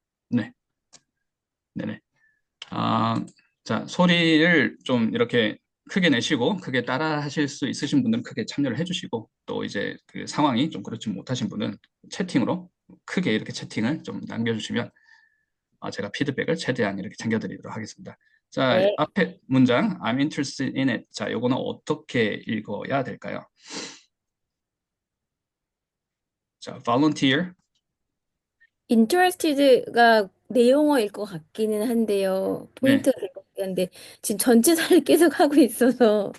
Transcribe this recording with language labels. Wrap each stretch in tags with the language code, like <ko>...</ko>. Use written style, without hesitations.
<ko>네, 네네. 자, 소리를 좀 이렇게 크게 내시고 크게 따라 하실 수 있으신 분들은 크게 참여를 해주시고 또 이제 그 상황이 좀 그렇지 못하신 분은 채팅으로 크게 이렇게 채팅을 좀 남겨주시면 제가 피드백을 최대한 이렇게 챙겨드리도록 하겠습니다. 자, 네. 앞에 문장</ko> <en>I'm interested in it.</en> <ko>자, 요거는 어떻게 읽어야 될까요? 자, volunteer. interested가 내용어일 것 같기는 한데요. 네, 포인트가 될 것 같긴 한데 지금 전치사를 계속 하고 있어서</ko>